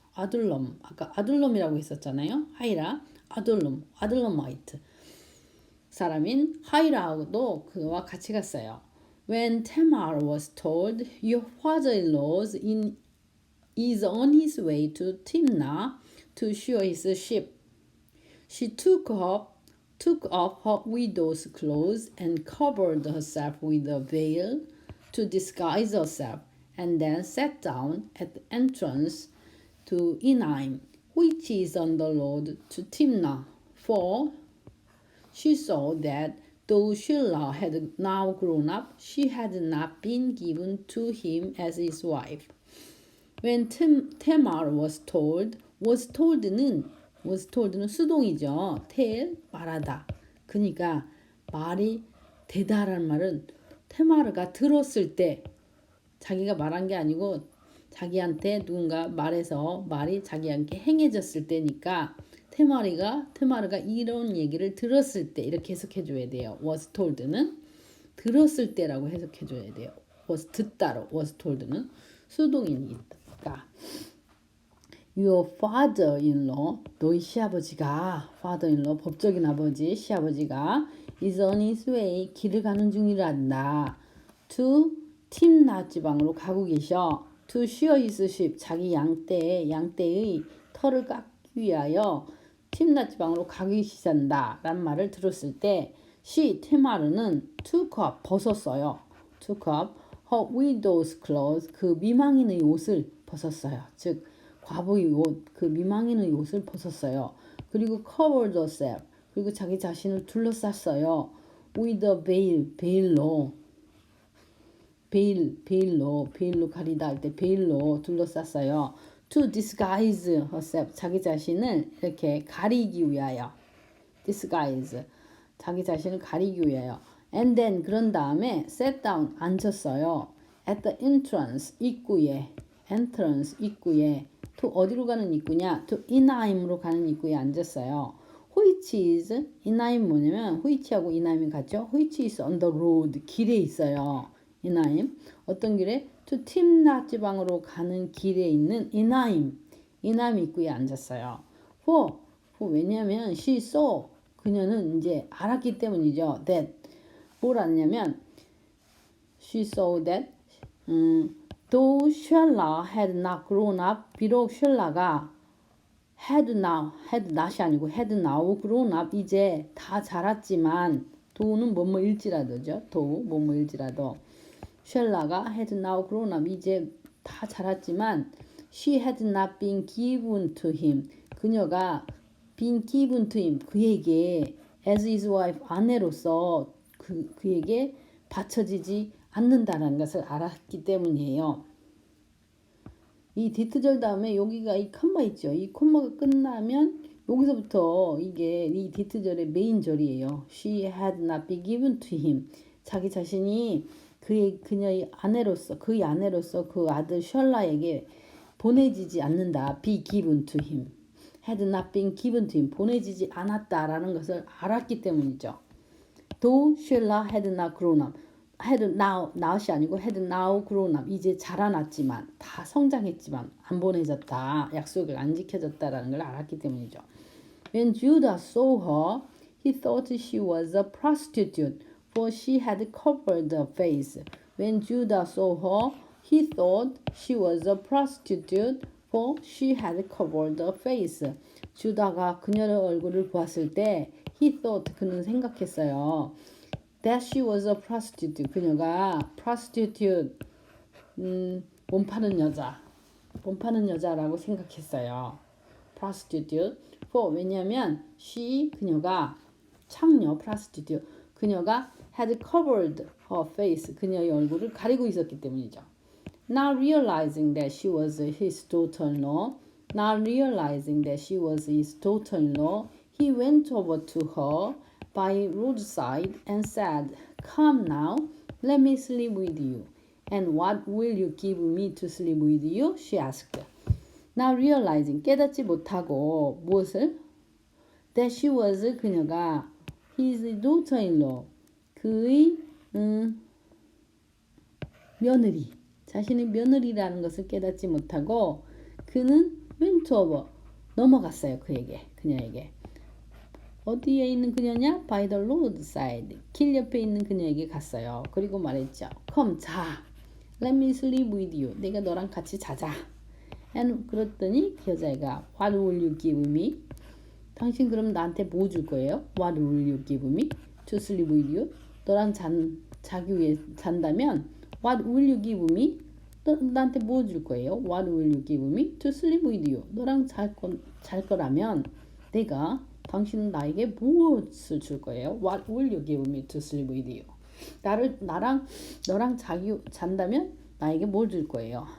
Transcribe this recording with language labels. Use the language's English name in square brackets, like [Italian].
[Korean] 아까 아둘럼이라고 했었잖아요. 하이라 아둘로마이트 사람인 하이라도 그와 같이 갔어요. [English] When Tamar was told your father-in-law is on his way to Timnah to shear his sheep, she took off her widow's clothes and covered herself with a veil to disguise herself, and then sat down at the entrance to Enaim, which is on the road to Timnah, for she saw that though Shelah had now grown up, she had not been given to him as his wife. When Tamar was told는 [Korean] 수동이죠. tell 말하다. 그러니까 말이 되다라는 말은 테마르가 들었을 때 자기가 말한 게 아니고 자기한테 누군가 말해서 말이 자기한테 행해졌을 때니까 테마르가 이런 얘기를 들었을 때 이렇게 해석해 줘야 돼요. [English] was told [Korean] 는 들었을 때라고 해석해 줘야 돼요. was 듣다로 [English] was told [Korean] 는 수동인이 있다. [English] Your father-in-law, [Korean] 너희 시아버지가 [English] father-in-law, [Korean] 법적인 아버지, 시아버지가 [English] is on his way, [Korean] 길을 가는 중이란다. to 팀나 지방으로 가고 계셔. [English] to shear his sheep, [Korean] 자기 양떼의 털을 깎기 위하여 팀나 지방으로 가고 계시단다 라는 말을 들었을 때 테마르는 [English] took up, [Korean] 벗었어요. [English] took up her widow's clothes, [Korean] 그 미망인의 옷을 벗었어요. 즉 과부의 옷, 그 미망인의 옷을 벗었어요. 그리고 [English] covered herself, [Korean] 그리고 자기 자신을 둘러쌌어요. [English] with a veil, [Korean] 베일로 가리다 할 때 베일로 둘러쌌어요. [English] To disguise herself, [Korean] 자기 자신을 이렇게 가리기 위하여. disguise, 자기 자신을 가리기 위하여. [English] And then, [Korean] 그런 다음에 [English] sat down, [Korean] 앉았어요. [English] At the entrance, [Korean] 입구에. entrance, 입구에. to 어디로 가는 입구냐? to 이나임으로 가는 입구에 앉았어요. [English] Which is, [Korean] 이나임 뭐냐면 which하고 이나임이 같죠? [English] Which is on the road, [Korean] 길에 있어요. 이나임. 어떤 길에? to 팀낫 지방으로 가는 길에 있는 이나임 입구에 앉았어요. For 왜냐면 [English] she saw, [Korean] 그녀는 이제 알았기 때문이죠. [English] that [Korean] 뭘 알냐면 [English] she saw that though Shella had not grown up, [Korean] 비록 쉘라가 [English] had not [Korean] 이 아니고 [English] had now grown up, [Korean] 이제 다 자랐지만, 도는 뭐뭐일지라도죠. 도 뭐뭐일지라도 쉘라가 [English] had now grown up, [Korean] 이제 다 자랐지만 [English] she had not been given to him, 그녀가 been given to him, 그에게 as his wife, [Korean] 아내로서 그에게 바쳐지지 않는다는 것을 알았기 때문이에요. 이 디트절 다음에 여기가 이 콤마 있죠. 이 콤마가 끝나면 여기서부터 이게 이 디트절의 메인 절이에요. [English] She had not been given to him. [Korean] 자기 자신이 그녀의 아내로서, 그의 아내로서 그 아들 셜라에게 보내지지 않는다. [English] be given to him. had not been given to him. [Korean] 보내지지 않았다라는 것을 알았기 때문이죠. [English] Though Shella had not grown up. [Korean] had now이 아니고 [English] had now grown up, [Korean] 이제 자라났지만, 다 성장했지만 안 보내졌다, 약속을 안 지켜졌다라는 걸 알았기 때문이죠. [English] When Judah saw her, he thought she was a prostitute, for she had covered her face. When Judah saw her, he thought she was a prostitute, for she had covered her face. [Korean] 주다가 그녀의 얼굴을 보았을 때 [English] he thought, [Korean] 그는 생각했어요. [English] that she was a prostitute, 그녀가 prostitute, [Korean] 몸 파는 여자라고 생각했어요. [English] prostitute. [Korean] for 왜냐면 she, 그녀가 창녀 prostitute, 그녀가 [English] had covered her face, [Korean] 그녀의 얼굴을 가리고 있었기 때문이죠. [English] Not realizing that she was his daughter-in-law, he went over to her by roadside and said, "Come now, let me sleep with you." "And what will you give me to sleep with you?" she asked. Not realizing, [Korean] 깨닫지 못하고 무엇을? [English] That she was, [Korean] 그녀가 [English] his daughter-in-law, [Korean] 그의 며느리, 자신의 며느리라는 것을 깨닫지 못하고 그는 [English] went over, [Korean] 넘어갔어요. 그녀에게. 어디에 있는 그녀냐? [English] By the roadside, [Korean] 길 옆에 있는 그녀에게 갔어요. 그리고 말했죠. [English] Come, 자. Let me sleep with you. [Korean] 내가 너랑 같이 자자. [English] And [Korean] 그랬더니 그 여자애가 [English] What will you give me? [Korean] 당신 그럼 나한테 뭐 줄 거예요? [English] What will you give me to sleep with you? [Korean] 너랑 자기 위해 잔다면 [English] What will you give me? [Korean] 나한테 뭐 줄 거예요? [English] What will you give me to sleep with you? [Korean] 너랑 잘 거라면 내가, 당신은 나에게 무엇을 줄 거예요? [English] What will you give me to sleep with you? [Korean] 너랑 잔다면 나에게 뭘 줄 거예요?